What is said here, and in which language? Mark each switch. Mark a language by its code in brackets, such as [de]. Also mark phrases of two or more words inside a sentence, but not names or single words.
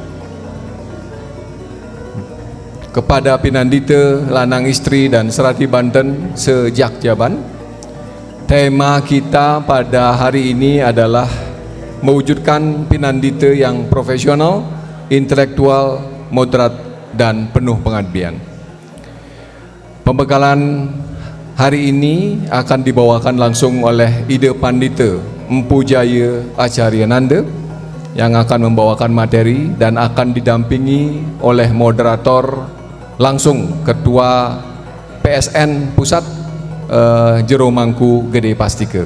[id] kepada pinandita lanang istri dan serati Banten sejak Jaban. Tema kita pada hari ini adalah mewujudkan pinandita yang profesional, intelektual, moderat, dan penuh pengabdian. Pembekalan hari ini akan dibawakan langsung oleh Ida Pandita Empu Jaya Acarya Nanda yang akan membawakan materi dan akan didampingi oleh moderator langsung Ketua PSN Pusat Jero Mangku Gede Pastika.